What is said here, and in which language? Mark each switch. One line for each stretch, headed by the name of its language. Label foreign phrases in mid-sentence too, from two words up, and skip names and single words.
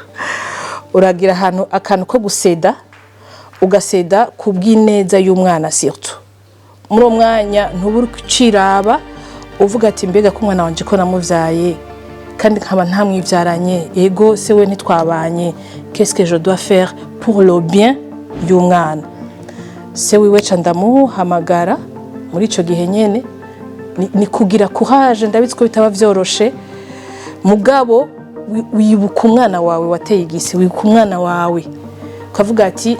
Rundi: Uragira akantu ko guseda, ugaseda kubw'ineza y'umwana surtout. Muri umwanya ntuburi kuciraba uvuga ati mbega ko umwana wanje ko namuvyaye kandi nkaba ntamwivyaranye, ego se we ntitwabanye,
French: qu'est-ce que je dois faire pour le bien y'umwana?
Rundi: Se wiwe ca ndamuhamagara muri ico gihe nyene, ni kugira courage, ndabitswe bitaba vyoroshe, mugabo wibuka umwana wawe wateye igisi, wibuka umwana wawe ukavuga ati